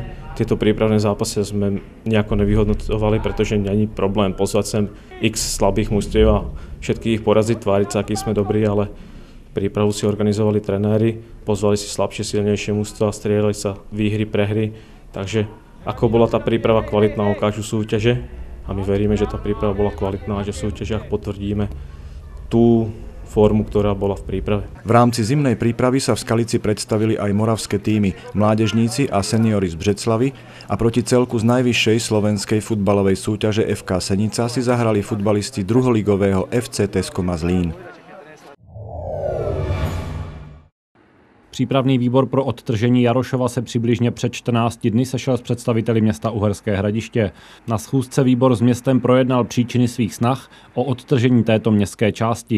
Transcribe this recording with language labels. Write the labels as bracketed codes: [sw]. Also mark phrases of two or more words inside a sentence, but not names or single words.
[sk] Tieto prípravné zápasy sme nejako nevyhodnotovali, pretože není problém pozvať sem x slabých mužstiev a všetkých ich poraziť, tváriť sa, aký sme dobrí, ale prípravu si organizovali trenéri, pozvali si slabšie, silnejšie mužstva, strieľali sa výhry, prehry, takže ako bola tá príprava kvalitná, ukážu súťaže a my veríme, že tá príprava bola kvalitná a že v súťažiach potvrdíme tú formu, ktorá bola v príprave. V rámci zimnej prípravy sa v Skalici predstavili aj moravské tímy, mládežníci a seniori z Břeclavy a proti celku z najvyššej slovenskej futbalovej súťaže FK Senica si zahrali futbalisti druholigového FC Teskoma Zlín. [cs] Přípravný výbor pro odtržení Jarošova se přibližně před 14 dny sešel s představiteli města Uherské Hradiště. Na schůzce výbor s městem projednal příčiny svých snah o odtržení této městské části.